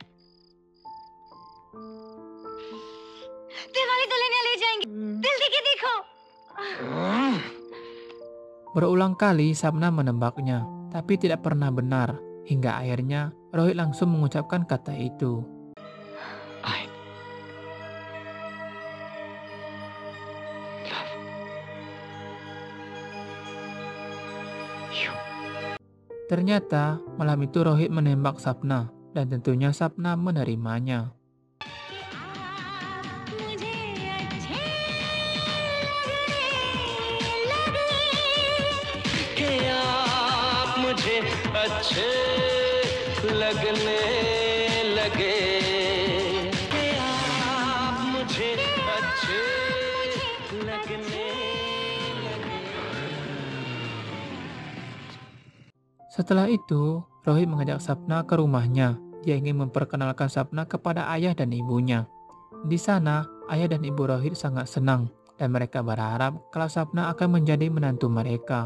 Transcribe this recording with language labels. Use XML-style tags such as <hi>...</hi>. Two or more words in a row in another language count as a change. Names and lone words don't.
<id>Berulang kali Sapna menebaknya, tapi tidak pernah benar. Hingga akhirnya Rohit langsung mengucapkan kata itu.</id> <en>I love you.</en> <id>Ternyata malam itu Rohit menembak Sapna, dan tentunya Sapna menerimanya.</id> <hi>अच्छे लगने लगे कि आप मुझे अच्छे लगने लगे.</hi> <id>Setelah itu, Rohit mengajak Sapna ke rumahnya. Dia ingin memperkenalkan Sapna kepada ayah dan ibunya. Di sana, ayah dan ibu Rohit sangat senang, dan mereka berharap kalau Sapna akan menjadi menantu mereka.</id>